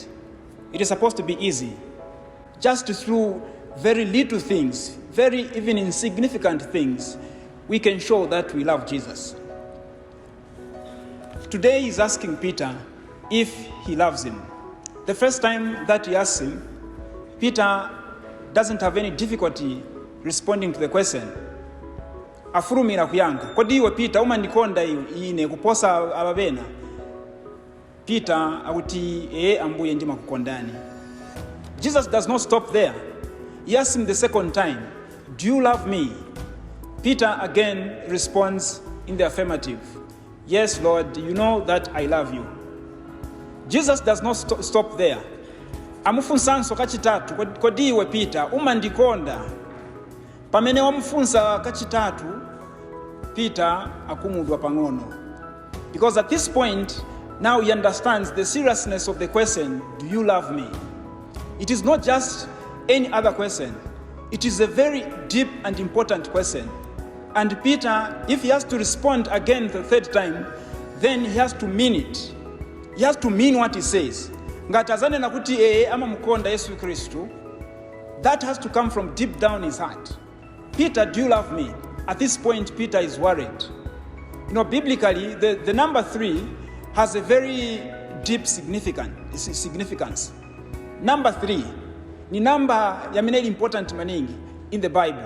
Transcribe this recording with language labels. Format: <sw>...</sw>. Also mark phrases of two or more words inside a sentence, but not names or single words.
<en>It is supposed to be easy. Just through very little things, very even insignificant things, we can show that we love Jesus. Today he's asking Peter if he loves him. The first time that he asks him, Peter doesn't have any difficulty responding to the question.</en> <ny>Afurumira kuyanka. Kodi iwe Peter umandikonda ine kuposa ababena? Peter akuti ambuye ndimakukondani.</ny> <en>Jesus does not stop there. He asks him the second time, do you love me? Peter again responds in the affirmative. Yes, Lord, you know that I love you. Jesus does not stop there.</en> <ny>Amufunsanso kachitatu, kodi iwe Peter umandikonda? Pamene wamufunsa kachitatu, Peter akumudwa pang'ono.</ny> <en>Because at this point, now he understands the seriousness of the question, do you love me? It is not just any other question. It is a very deep and important question. And Peter, if he has to respond again the third time, then he has to mean it. He has to mean what he says.</en> <ny>Ngatazane nakuti ama mukonda Yesu Kristu.</ny> <en>That has to come from deep down his heart. Peter, do you love me? At this point, Peter is worried. You know, biblically, the number 3 has a very deep significance. Number 3 ni number yamineli important maningi in the Bible.</en>